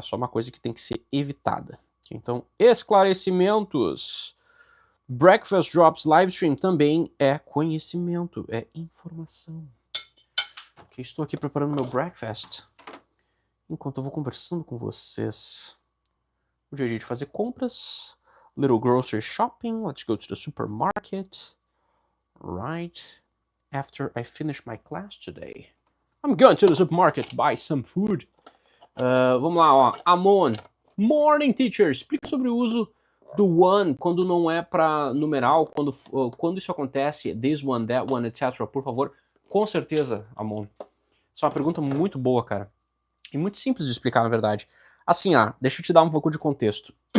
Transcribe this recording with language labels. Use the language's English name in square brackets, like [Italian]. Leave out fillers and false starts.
[Portuguese] Só uma coisa que tem que ser evitada. Então, esclarecimentos. Breakfast Drops Livestream também é conhecimento, é informação. Okay, estou aqui preparando meu breakfast, enquanto eu vou conversando com vocês. Hoje é dia de fazer compras. [English] Little grocery shopping. Let's go to the supermarket. Right after I finish my class today. I'm going to the supermarket to buy some food. [Portuguese] Vamos lá, ó. Amon. [English] Morning, teacher. [Portuguese] Explica sobre o uso do one quando não é para numeral, quando isso acontece, this one, that one, etc. Por favor. Com certeza, Amon. Isso é uma pergunta muito boa, cara. E muito simples de explicar, na verdade. Assim, deixa eu te dar um pouco de contexto.